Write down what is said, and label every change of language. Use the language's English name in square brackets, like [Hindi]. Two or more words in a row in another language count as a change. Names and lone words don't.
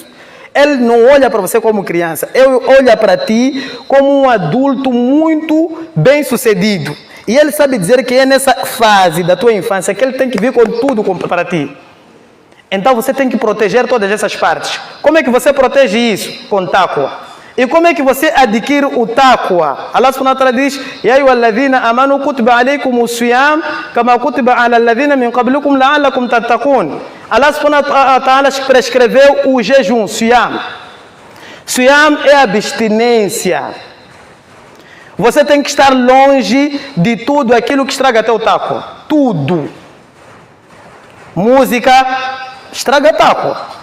[Portuguese] Ele não olha para você como criança. Ele olha para ti como um adulto muito bem sucedido. E ele sabe dizer que é nessa fase da tua infância que ele tem que vir com tudo para ti. Então você tem que proteger todas essas partes. Como é que você protege isso? Com taqwa. E como é que você adquire o taqwa? [Arabic] الله سبحانه وتعالى diz: يا أيها الذين آمنوا كتب عليكم الصيام كما كتب على الذين من قبلكم لعلكم تتقون. الله سبحانه وتعالى [Portuguese] prescreveu o jejum, siyam. Siyam é abstinência. Você tem que estar longe de tudo aquilo que estraga teu taqwa. Tudo. Música estraga taqwa.